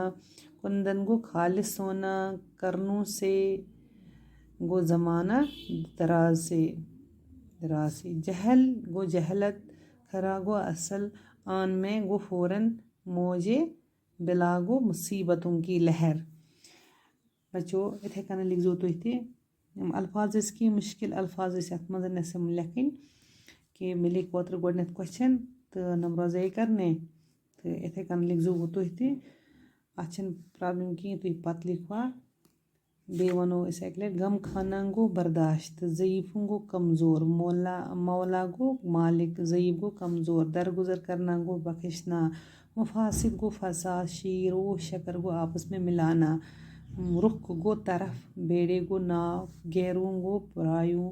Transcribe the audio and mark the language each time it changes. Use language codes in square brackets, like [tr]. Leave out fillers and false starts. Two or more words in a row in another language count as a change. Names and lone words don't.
[ur] کندن گو خالص سونا. کرنوں سے گو زمانہ دراز سے. جہل گو جہلت. کھرا گو اصل. آن میں گو فوراً. موجے بلا گو مصیبتوں کی لہر. [ks] بچو اتھے کن لکھزو تُہۍ تہِ. یِم الفاظ ٲسۍ کینٛہہ مُشکِل الفاظ ٲسۍ یَتھ منٛز اَسہِ یِم لیکھٕنۍ کہِ مےٚ لیکھ اوترٕ گۄڈٕنٮ۪تھ کوسچن تہٕ نۄم روزے کرنے تہٕ اِتھے کن لکھزو وۄنۍ تُہۍ تہِ. اَتھ چھنہٕ پرابلم کِہیٖنۍ تُہۍ پتہٕ لیکھوا. بیٚیہِ وَنو أسۍ اَکہِ لٹہِ [ur] غم خانہ [ks] گو برداشت. [ur] ضعیفوں گو کمزور. مولا گو مالک. ضعیف گو کمزور. درگزر کرنا گو بخشنا. مفاسد گو فساد. شیر و شکر گو آپس میں ملانا. رخ گو طرف. بیڑے گو ناو. غیروں گو پرایوں.